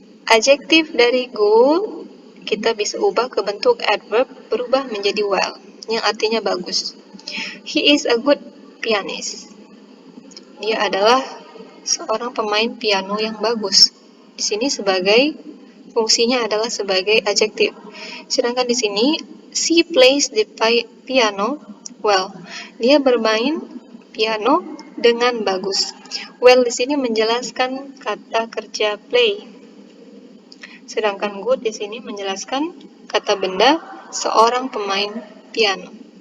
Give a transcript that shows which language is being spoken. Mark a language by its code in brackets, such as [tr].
[id] Adjektif dari good kita bisa ubah ke bentuk adverb, berubah menjadi well, yang artinya bagus. [en] He is a good pianist. [id] Dia adalah seorang pemain piano yang bagus. Di sini sebagai fungsinya adalah sebagai adjektif. Sedangkan di sini [en] she plays the piano well. [id] Dia bermain piano dengan bagus. Well di sini menjelaskan kata kerja play. Sedangkan good di sini menjelaskan kata benda seorang pemain piano.